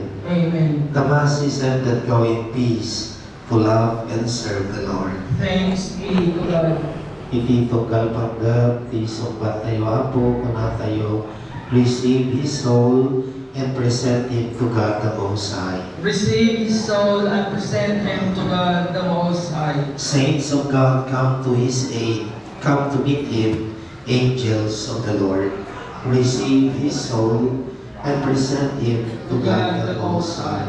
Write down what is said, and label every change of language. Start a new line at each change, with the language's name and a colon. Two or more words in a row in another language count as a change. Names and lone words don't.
English: Amen. The Mass is ended. Go in peace to love and serve the Lord. Thanks be to God.
Iloko: Iti tunggal panggap, ti sumbat tayo apo, kuna tayo,
English: receive his soul and present him to God the Most High. Receive his soul and present him to God the Most High. Saints of God, come to his aid, come to meet him, angels of the Lord. Receive his soul and present him to God the Most High.